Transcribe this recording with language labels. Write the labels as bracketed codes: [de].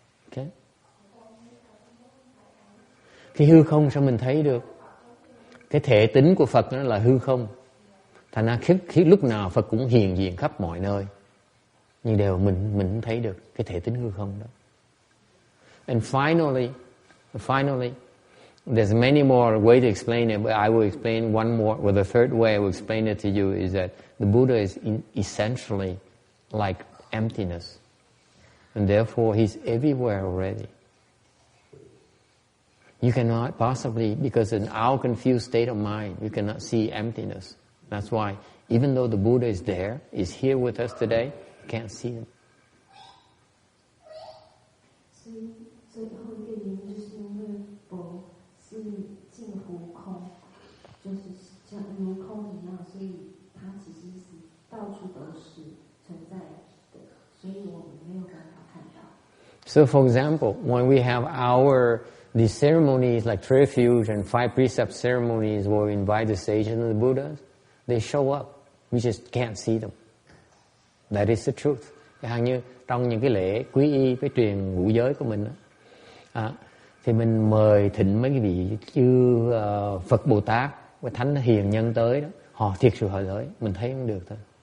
[en] Okay. [vi] Cái hư không sao mình thấy được? Cái thể tính của Phật nó là hư không. Thành ra khi lúc nào Phật cũng hiện diện khắp mọi nơi, nhưng đều mình không thấy được cái thể tính hư không đó. [en] And finally, there's many more ways to explain it, but I will explain one more, or the third way I will explain it to you is that the Buddha is essentially like emptiness. And therefore, he's everywhere already. You cannot possibly, because in our confused state of mind, you cannot see emptiness. That's why, even though the Buddha is there, is here with us today, you can't see him. [zh] 最后一个原因就是因为佛是近乎空，就是像如空一样，所以它其实是到处都是存在的，所以我们没有办 [en] So for example, when we have these ceremonies like refuge and 5 precept ceremonies where we invite the sages and the Buddhas, they show up. We just can't see them. That is the truth. [vi] Chẳng hạn như trong những cái lễ quý y, cái truyền ngũ giới của mình đó, thì mình mời thỉnh mấy cái vị chư Phật Bồ Tát và Thánh Hiền Nhân tới đó, họ thiệt sự họ tới, mình thấy không được thôi.